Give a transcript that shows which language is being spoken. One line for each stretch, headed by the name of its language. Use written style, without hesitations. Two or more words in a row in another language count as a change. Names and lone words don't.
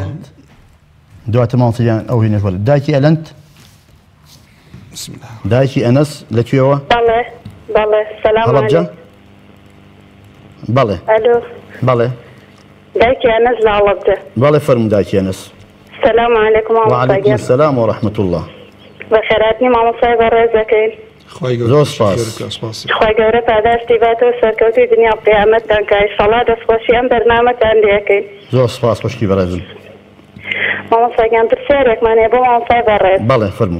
Central Kurdish: دواتە مامۆستاگیان ئەو هینەش وەرە دایکی ئەلەند دایکی ئەنەس لەکوێوە بەڵێ
Arabic: سەلام عەلەیکم
Central Kurdish: بەڵێ ئەلۆ بەڵێ دایکی ئەنەس لە هەڵەبجە بەڵێ فەرموو دایکی ئەنەس
Arabic: السلام عليكم وعليكم السلام ورحمة الله.
Central Kurdish: بەخێراتنی مامۆستای بەڕێزەکەین. زۆر سپاس. خی گەورە پاداشتی باتەوە سەرکەوتوی دنیا و قیامەتتان کە ئینشەڵا دەستخۆشی ئەم بەرنامەتان لێکەین. زۆر سپاس خوشکی بەڕێزم. مامۆستاگیان پرسیارێکمان هەیە بۆ مامۆستای بەڕێز. بەڵێ فەرموو.